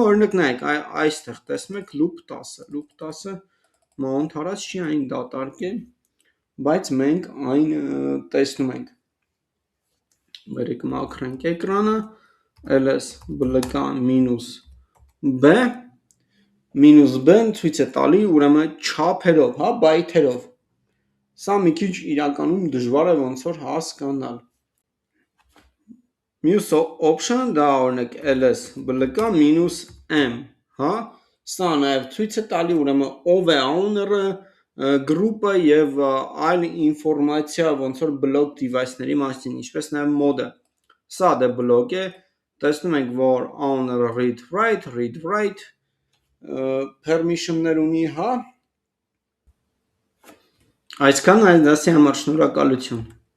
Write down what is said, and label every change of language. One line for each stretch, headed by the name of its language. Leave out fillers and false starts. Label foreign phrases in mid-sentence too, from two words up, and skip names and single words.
Armenian: օրինակ նայեք, այստեղ տեսնում եք loop 10-ը mount հարած չի, այն դատարկ է, բայց մենք այն տեսնում ենք, բերեք մաքրենք էկրանը, LS բլոկա մինուս B, մինուս B-ն ցույց է տալի ուրեմն չափերով, հա, բայթերով, սա մի քիչ իրականում դժվար է ոնց որ հասկանալ, մյուս option-ը դա օրինակ LS բլոկա մինուս M, հա, սա նաև ցույց է տալի ուրեմն ով է owner-ը, group-ը եւ այլ ինֆորմացիա ոնց որ
English: block device-ների
Armenian: մասին, ինչպես նաև mode-ը, սա դե block է, տեսնում ենք, որ owner-ը
English: read write,
Armenian: permission-ներ ունի, հա, այսքան այս դասի համար շնորհակալություն։